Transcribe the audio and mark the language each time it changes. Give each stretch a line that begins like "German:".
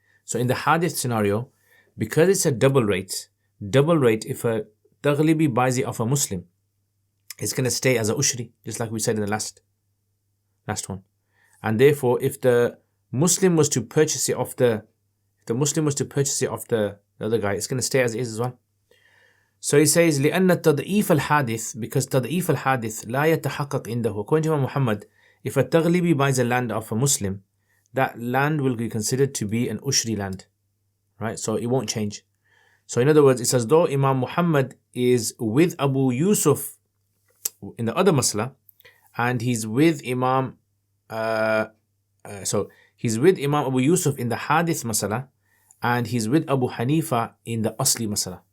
English: So in the hadith scenario, because it's a double rate, if a Taglibi buys it off a Muslim, it's going to stay as a ushri, just like we said in the last one. And therefore, if the Muslim was to purchase it off the other guy, it's going to stay as it is as well. So he says
Arabic: لأن التضعيف الحادث,
English: because
Arabic: تضعيف الحادث لا يتحقق عنده.
English: According to Imam Muhammad, if a Taglibi buys a land of a Muslim, that land will be considered to be an Ushri land, right? So it won't change. So in other words, it's as though Imam Muhammad is with Abu Yusuf in the other masla, and he's with Imam Abu Yusuf in the hadith masala, and he's with Abu Hanifa in the asli masala.